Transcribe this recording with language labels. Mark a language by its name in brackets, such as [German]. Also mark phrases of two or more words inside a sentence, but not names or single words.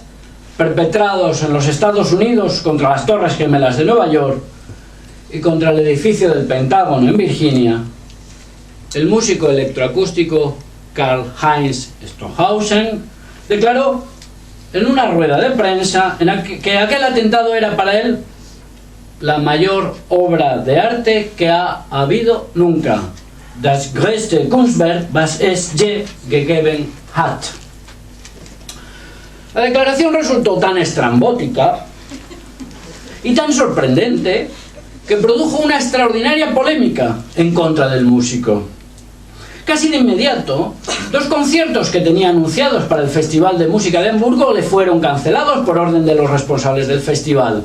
[Spanish] perpetrados en los Estados Unidos contra las Torres Gemelas de Nueva York y contra el edificio del Pentágono en Virginia, el músico electroacústico Karl-Heinz Stockhausen declaró en una rueda de prensa que aquel atentado era para él la mayor obra de arte que ha habido nunca. [German] Das größte Kunstwerk, was es je gegeben hat. [Spanish] La declaración resultó tan estrambótica y tan sorprendente que produjo una extraordinaria polémica en contra del músico. Casi de inmediato, 2 conciertos que tenía anunciados para el Festival de Música de Hamburgo le fueron cancelados por orden de los responsables del festival.